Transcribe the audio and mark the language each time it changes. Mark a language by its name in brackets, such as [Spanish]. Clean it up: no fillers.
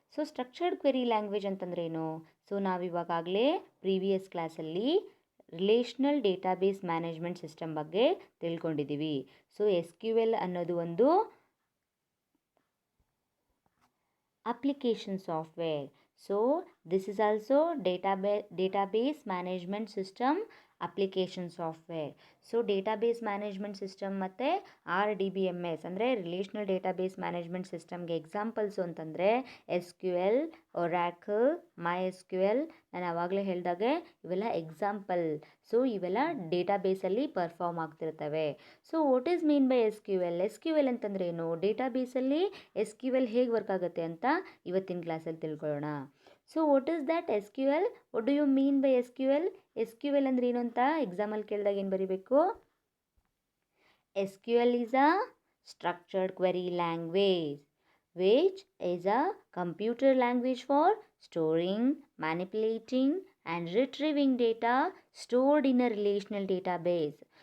[Kannada] So structured query language ಅಂತಂದ್ರೇನು? So ನಾವಿವಾಗಲೇ previous ಕ್ಲಾಸಲ್ಲಿ ರಿಲೇಷ್ನಲ್ database management system ಬಗ್ಗೆ ತಿಳ್ಕೊಂಡಿದ್ದೀವಿ. [English] So SQL ಅನ್ನೋದು ಒಂದು application software. So this is also database management system application software. [Kannada] So database management system ಮತ್ತು RDBMS ಅಂದರೆ ರಿಲೇಷ್ನಲ್ database management ಸಿಸ್ಟಮ್ಗೆ examples ಅಂತಂದರೆ SQL, Oracle, MySQL. ನಾನು ಆವಾಗಲೇ ಹೇಳಿದಾಗೆ ಇವೆಲ್ಲ ಎಕ್ಸಾಂಪಲ್. ಸೊ ಇವೆಲ್ಲ ಡೇಟಾಬೇಸಲ್ಲಿ perform ಆಗ್ತಿರ್ತವೆ. So [English] what is mean by SQL [Kannada] ಅಂತಂದರೆ ಏನು? ಡೇಟಾಬೇಸಲ್ಲಿ SQL ಹೇಗೆ ವರ್ಕ್ ಆಗುತ್ತೆ ಅಂತ ಇವತ್ತಿನ ಕ್ಲಾಸಲ್ಲಿ ತಿಳ್ಕೊಳ್ಳೋಣ. [English] So what is that SQL? What do you mean by SQL [Kannada] ಅಂದ್ರೆ ಏನು ಅಂತ ಎಕ್ಸಾಮಲ್ಲಿ ಕೇಳಿದಾಗ ಏನು ಬರೀಬೇಕು? [English] SQL is a structured query language which is a computer language for storing, manipulating and retrieving data stored in a relational database.